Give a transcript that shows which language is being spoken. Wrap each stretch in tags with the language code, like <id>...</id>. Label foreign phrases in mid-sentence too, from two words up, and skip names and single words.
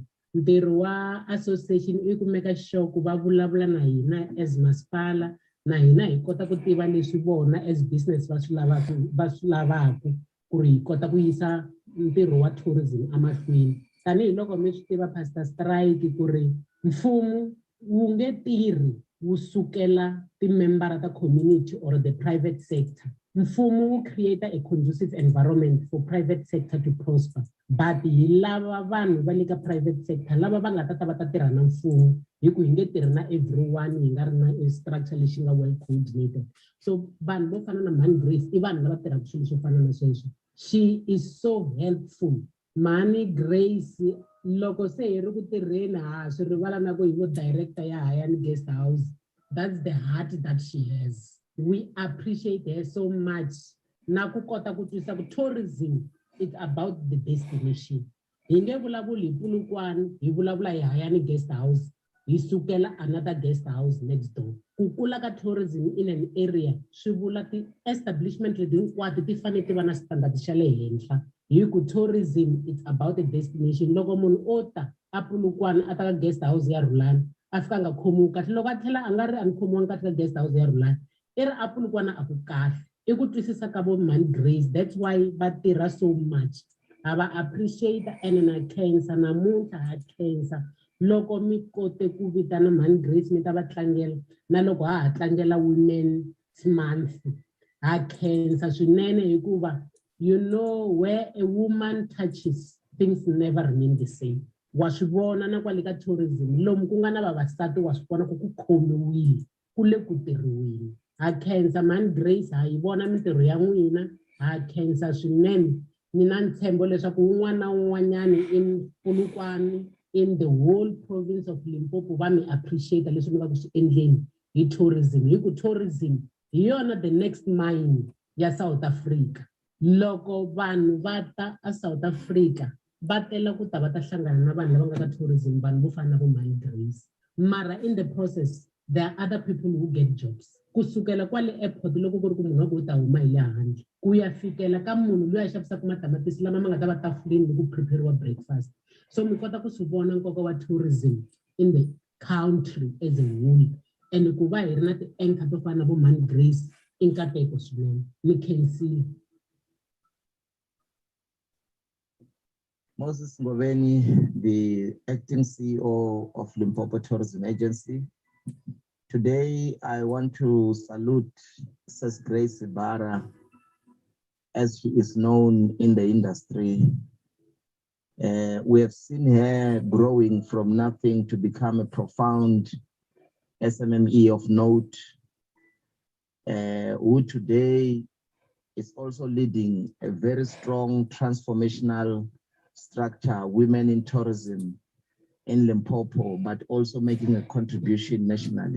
<ts>Ntirho wa association i ku</ts> <en>make sure</en> <ts>ku va vulavula na hina as masipala, na hina hi kota ku tiva leswi vona</ts> <en>as business</en> <ts>va swi lavaka ku ri hi kota ku yisa ntirho wa tourism emahlweni. Tanihiloko mi swi tiva Pastor Strike ku ri mfumo wu nge tirhi wu sukela ti-member ta</ts> <en>community or the private sector.</en> <ts>Mfumo wu</ts> <en>create a conducive environment for private sector to prosper, but</en> <ts>hi lava vanhu va le ka</ts> <en>private sector</en> <ts>lava va nga ta va ta tirha na mfumo, hi ku hi nge tirhi na everyone hi nga ri na structure lexi nga</ts> <en>well coordinated.</en> <ts>So vanhu vo fana na Mani Grace i vanhu lava tirhaka swilo swo fana na sweswo.</ts> <en>She is so helpful.</en> <ts>Mani Grace loko se hi ri ku tirheni swi rivala na ku hi vo director ya Hayani Guest House.</ts> <en>That's the heart that she has.</en> <ts>We appreciate her so much. Na ku kota ku twisa ku tourism,</ts> <en>it's about the destination.</en> <ts>Hi nge vulavuli hi Polokwane, hi vulavula hi Hayani Guest House, hi sukela</ts> <en>another guest house next door.</en> <ts>Ku kula ka tourism</ts> <en>in an area</en> <ts>swi vula ti-establishment leti hinkwato ti fanele ti va na standard xa le henhla. Hi ku</ts> <en>tourism, it's about the destination.</en> <ts>Loko munhu o ta a Polokwane a ta ka guest house ya Rulani, a fika nga khomiwi kahle, loko a tlhela a nga ri a ni khomiwangi kahle ka guest house ya Rulani, i ri a Polokwane a ku kahle. I ku twisisa ka vo Mani Grace,</ts> <en>that's why</en> <ts>va tirha</ts> <en>so much.</en> <ts>Ha va appreciate and na khensa namuntlha ha khensa loko mi kote ku vitana Mani Grace mi ta va tlangela, na loko ha tlangela Women's Month ha khensa swinene hikuva</ts> <en>you know where a woman touches, things never remain the same.</en> <ts>Wa swi vona na kwale ka tourism lomu ku nga na vavasati wa swi vona ku ku khomiwile, ku le ku tirhiweni. Ha khensa Mani Grace, ha yi vona mintirho ya n'wina, ha khensa swinene. Ni na ntshembo leswaku un'wana na un'wanyani in Polokwane,</ts> <en>in the whole province of Limpopo</en> <ts>va mi appreciate leswi mi nga ku swi endleni hi tourism. Hi ku tourism hi yona</ts> <en>the next mine</en> <ts>ya South Africa. Loko vanhu va ta a South Africa va tela ku ta va ta hlangana na vanhu lava nga ka tourism, vanhu vo fana na vo Mani Grace.</ts> <en>Mara in the process there are other people who get jobs.</en> <ts>Kusukela kwale airport loko ku ri ku munhu wa ku ta huma hi le handle ku ya fikela ka munhu loyi a xavisaka matamatisi lama ma nga ta va tafuleni loko ku</ts> <en>prepare breakfast.</en> <ts>So mi kota ku swi vona nkoka wa tourism</ts> <en>in the country as a whole, and</en> <ts>ku va hi ri na ti-anchor to fana na vo Mani Grace i nkateko swinene. Ni khensile. Moses Ngoveni,</ts> <en>the acting CEO of Limpopo Tourism Agency. Today, I want to salute Sis Grace Sibara, as she is known in the industry. We have seen her growing from nothing to become a profound SMME of note, who today is also leading a very strong transformational structure, Women in Tourism in Limpopo, but also making a contribution nationally.</en>